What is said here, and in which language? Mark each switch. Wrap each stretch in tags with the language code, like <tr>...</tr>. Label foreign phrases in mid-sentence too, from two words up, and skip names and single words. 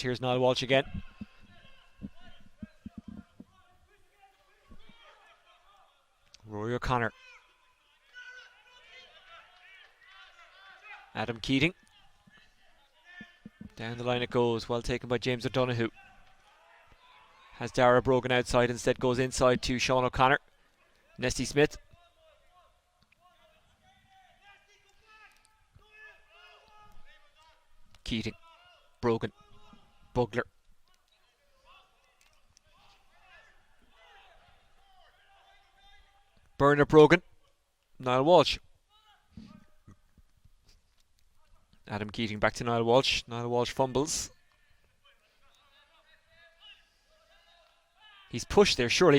<en>Here's Niall Walsh again. Rory O'Connor. Adam Keating. Down the line it goes. Well taken by James O'Donoghue. Has Dara Brogan outside. Instead goes inside to Sean O'Connor. Nesty Smith. Keating. Brogan. Bugler. Bernard Brogan. Niall Walsh. Adam Keating back to Niall Walsh. Niall Walsh fumbles. He's pushed there, surely.</en>